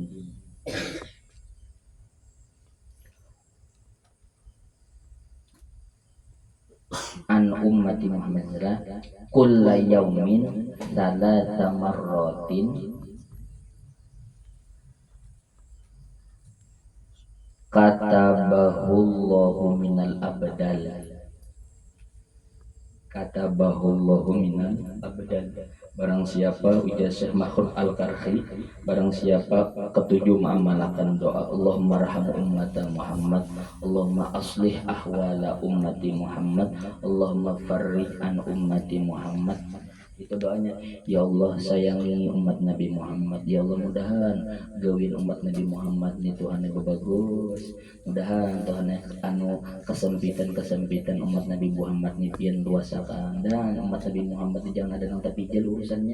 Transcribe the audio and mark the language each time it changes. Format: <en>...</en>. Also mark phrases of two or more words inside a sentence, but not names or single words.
<ar>عن أمة محمد كل يوم ثلاث مرات كتبه الله من الأبدال، كتبه الله من الأبدال.</ar> <bjn>Barang siapa ujar Syekh Mahfud Al-Karhi, barang siapa ketujuh mengamalkan doa</bjn> <ar>اللهم ارحم أمة محمد، اللهم أصلح أحوال أمة محمد، اللهم فرج عن أمة محمد.</ar> <bjn>Itu doanya. Ya Allah sayangi umat Nabi Muhammad, ya Allah mudahan gawin umat Nabi Muhammad nih Tuhan yang bagus, mudahan Tuhan anu kesempitan umat Nabi Muhammad nih pian luasakan, dan umat Nabi Muhammad jangan ada yang tapi jel urusannya.</bjn>